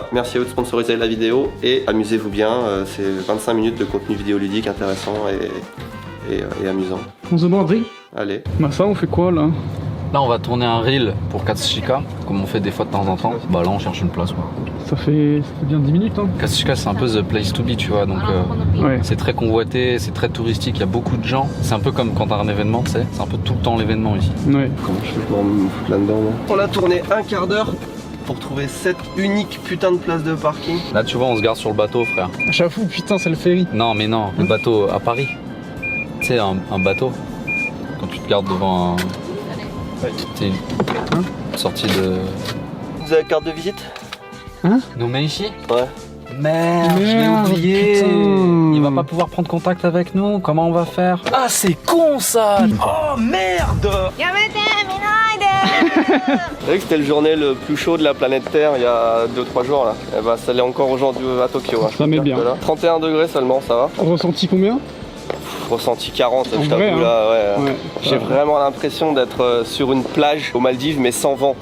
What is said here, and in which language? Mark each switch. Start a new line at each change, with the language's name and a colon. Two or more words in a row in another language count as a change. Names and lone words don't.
French: Merci à eux de sponsoriser la vidéo et amusez-vous bien, c'est 25 minutes de contenu vidéoludique intéressant et amusant. On se demande. Allez. Bah ça on fait quoi là? Là, on va tourner un reel pour Katsushika, comme on fait des fois de temps en temps. Bah là, on cherche une place, quoi. Ça fait bien 10 minutes, hein. Katsushika, c'est un peu
English: the place to be,
French: tu vois. Donc, Ouais. c'est très convoité, c'est très touristique. Il y a beaucoup de gens. C'est un peu comme quand t'as un événement, tu sais. C'est un peu tout le temps l'événement ici. Ouais. Comment je fais pour me foutre là-dedans moi ? On a tourné un quart d'heure pour trouver cette unique putain de place de parking. Là, tu vois, on se garde sur le bateau, frère. J'avoue, putain, c'est le ferry. Non, mais non, le bateau à Paris. Tu sais, un bateau. Quand tu te gardes devant un. T'es sorti de. Vous avez la carte de visite ? Non, mais ici. Ouais. Merde, je l'ai Merde, oublié. putain. Il va pas pouvoir prendre contact avec nous. Comment on va faire? Ah, c'est con ça. Oh merde.
Japanese: やめて見ないで
French: Vous savez que c'était le journée le plus chaud de la planète Terre il y a 2-3 jours là. Et bah ça l'est encore aujourd'hui à Tokyo. Hein, Ça met bien. 31 degrés seulement, ça va. Ressenti combien? Ressenti 40, En je vrai, t'avoue hein. là, ouais. Ouais. J'ai vraiment l'impression d'être sur une plage aux Maldives mais sans vent.